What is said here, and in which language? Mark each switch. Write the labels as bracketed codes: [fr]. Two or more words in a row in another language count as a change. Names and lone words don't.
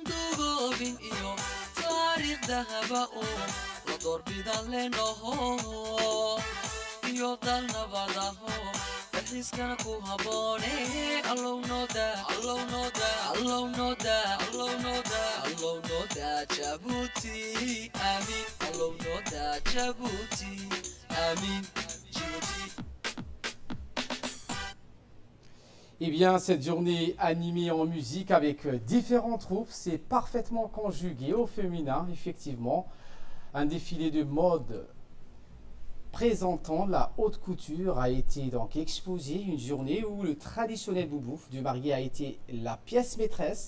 [so] duugoobin iyo taariikh dahaba oo la doorbida lenoho iyo dal nabadaho dalxiiskana ku habboone allownooda jabuuti aamin allownooda jabuuti aamin jibuuti. [fr] Eh bien, cette journée animée en musique avec différentes troupes, c'est parfaitement conjugué au féminin, effectivement. Un défilé de mode présentant la haute couture a été donc exposé, une journée où le traditionnel boubouf du marié a été la pièce maîtresse.